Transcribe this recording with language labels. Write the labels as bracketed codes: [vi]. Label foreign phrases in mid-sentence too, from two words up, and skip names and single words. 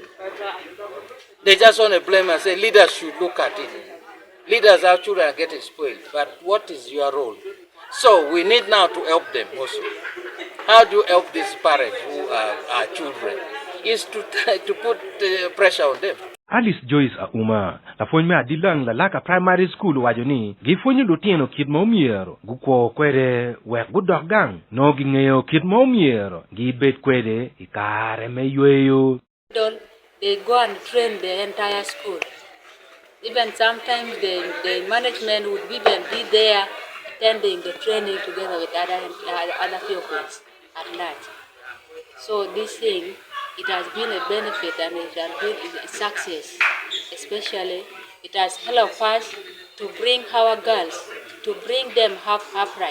[en] They just want to blame and say leaders should look at it. Leaders, our children are getting spoiled. But what is your role? So we need now to help them also. How do you help these parents who are children? Is to put pressure on them. Alice Joyce Auma, [ach] la fonme adilang la laka [en] primary school [ach] wajoni, gifonyo lutieno kid momiero, gukwo kwede wek gudogang, no gingeyo kid momiero, gibet kwede ikare meyweyo. [en] They go and train the entire school. Even sometimes the management would even be there attending the training together with other pupils at large. So this thing, it has been a benefit and it has been a success, especially it has helped us to bring our girls, to bring them up upright.